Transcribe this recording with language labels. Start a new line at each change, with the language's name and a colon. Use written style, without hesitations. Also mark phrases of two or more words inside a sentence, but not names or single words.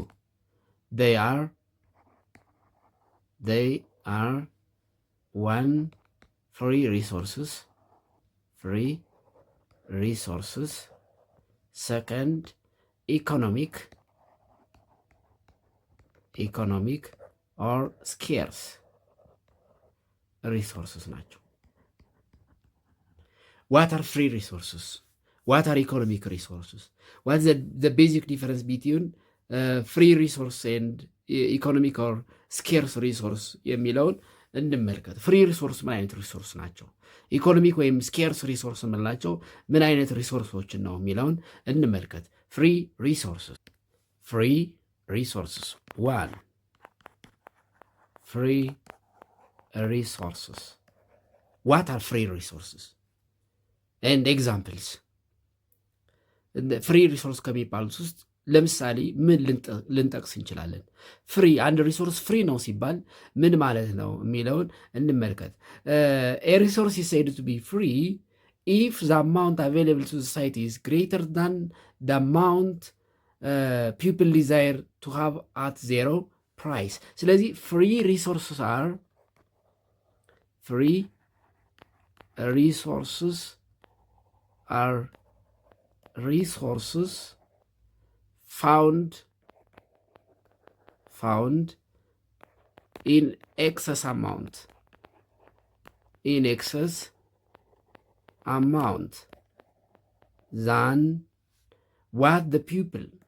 English: They are one, free resources, second, economic or scarce resources ናቸው። What are free resources? What are economic resources? What's the basic difference between free resource and economic or scarce resource
Amharic: የሚለውን እንመልከት።
English: free resource
Amharic: ምን አይነት ሪሶርስ ናቸው? ኢኮኖሚክ ወይም
English: scarce resource
Amharic: የምንላቸው ምን አይነት ሪሶርሶችን ነው የሚለውን እንመልከት።
English: free resources one, free resources. What are free resources? And examples. free resource
Amharic: ከሚባሉት ውስጥ ለምሳሌ ምን ልንጠቅስ እንችላለን? ፍሪ አንድ ሪሶርስ ፍሪ ነው ሲባል ምን ማለት ነው የሚለውን እንመልከት።
English: a resource is said to be free if the amount available to society is greater than the amount people desire to have at zero price. ስለዚህ free resources are resources found in excess amount than what the pupil